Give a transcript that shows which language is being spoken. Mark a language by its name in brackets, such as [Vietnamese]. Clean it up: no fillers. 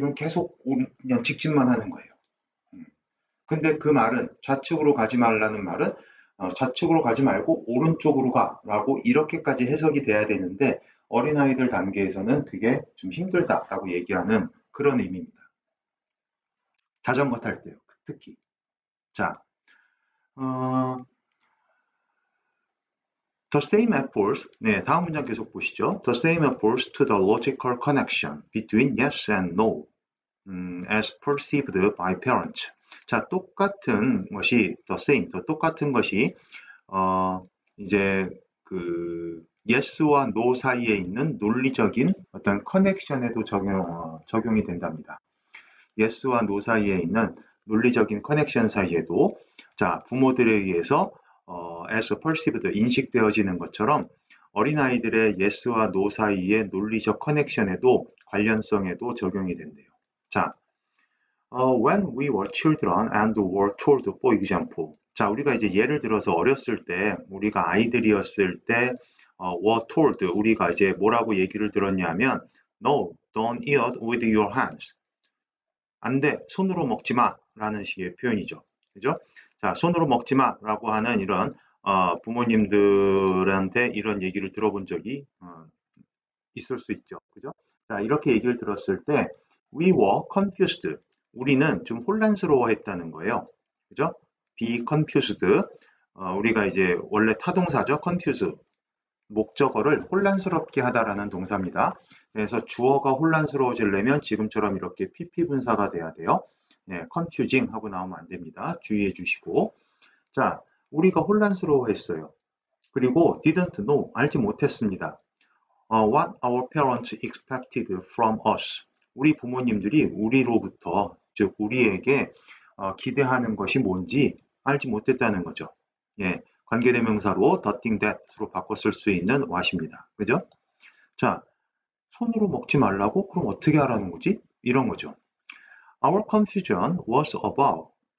[Korean] 그럼 계속 그냥 직진만 하는 거예요. 근데 그 말은 좌측으로 가지 말라는 말은 좌측으로 가지 말고 오른쪽으로 가라고 이렇게까지 해석이 돼야 되는데 어린아이들 단계에서는 그게 좀 힘들다라고 얘기하는 그런 의미입니다. 자전거 탈 때요, 특히. 자, [English] the same applies. [Korean] 네, 다음 문장 계속 보시죠. [English] The same applies to the logical connection between yes and no, as perceived by parents. [Korean] 자, 똑같은 것이 똑같은 것이 이제 그 yes와 no 사이에 있는 논리적인 어떤 커넥션에도 적용이 된답니다. yes와 no 사이에 있는 논리적인 커넥션 사이에도, 자, 부모들에 의해서 [English] as perceived, [Korean] 인식되어지는 것처럼 어린아이들의 yes와 no 사이의 논리적 커넥션에도, 관련성에도 적용이 된대요. [English] 자, when we were children and were told, for example. [Korean] 자, 우리가 이제 예를 들어서 어렸을 때, 우리가 아이들이었을 때, [English] were told, [Korean] 우리가 이제 뭐라고 얘기를 들었냐면, [English] no, don't eat with your hands. [Korean] 안 돼, 손으로 먹지 마 라는 식의 표현이죠. 그죠? 자, 손으로 먹지 마 라고 하는 이런 부모님들한테 이런 얘기를 들어본 적이 있을 수 있죠. 그죠? 자, 이렇게 얘기를 들었을 때 [English] we were confused. [Korean] 우리는 좀 혼란스러워했다는 거예요. 그죠? [English] be confused. [Korean] 우리가 이제 원래 타동사죠. [English] confuse. [Korean] 목적어를 혼란스럽게 하다라는 동사입니다. 그래서 주어가 혼란스러워지려면 지금처럼 이렇게 pp 분사가 돼야 돼요. 네, confusing 하고 나오면 안 됩니다. 주의해 주시고. 자, 우리가 혼란스러워했어요. 그리고 [English] didn't know, [Korean] 알지 못했습니다. [English] What our parents expected from us. [Korean] 우리 부모님들이 우리로부터, 즉 우리에게 기대하는 것이 뭔지 알지 못했다는 거죠. 예, 관계대명사로 더띵 that으로 바꿔 쓸 수 있는 what입니다. 그죠? 자, 손으로 먹지 말라고? 그럼 어떻게 하라는 거지? 이런 거죠. [English] Our confusion was about.